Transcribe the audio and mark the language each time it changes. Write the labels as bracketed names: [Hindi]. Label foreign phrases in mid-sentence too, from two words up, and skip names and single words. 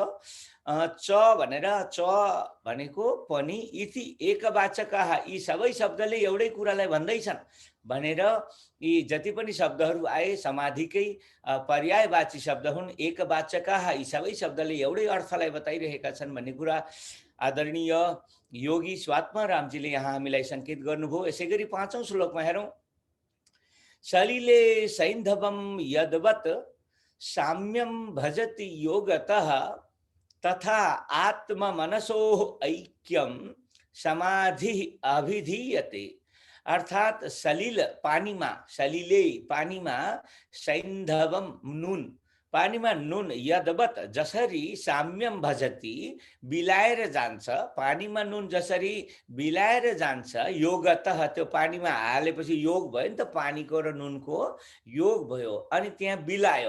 [Nepali] च भनेको पनि [Sanskrit] इति एकवाचकः, [Nepali] यी सबै शब्दले एउटै कुरालाई भन्दैछन् भनेर यी जति पनि शब्दहरू आए समाधिकै पर्यायवाची शब्द हुन्, एकवाचकः, यी सबै शब्दले एउटै अर्थलाई बताइरहेका छन् भन्ने कुरा आदरणीय योगी स्वात्मारामजीले यहाँ हामीलाई सङ्केत गर्नुभयो। यसै गरी 5औं श्लोकमा हेरौँ, [Sanskrit] सलिले सैन्धवं यद्वत् साम्यं भजति योगतः तथा आत्ममनसोः ऐक्यं समाधि अभिधीयते। [Nepali] अर्थात् [Sanskrit] सलिल सलिले [Nepali] पानीमा सैन्धवम नुन, पानीमा नुन यद्वत् जसरी [Sanskrit] साम्यम भजति [Nepali] बिलाएर जान्छ, पानीमा नुन जसरी बिलाएर जान्छ, योगतः त्यो पानीमा हालेपछि योग भयो नि त, पानीको र नुनको योग भयो अनि त्यहाँ बिलायो।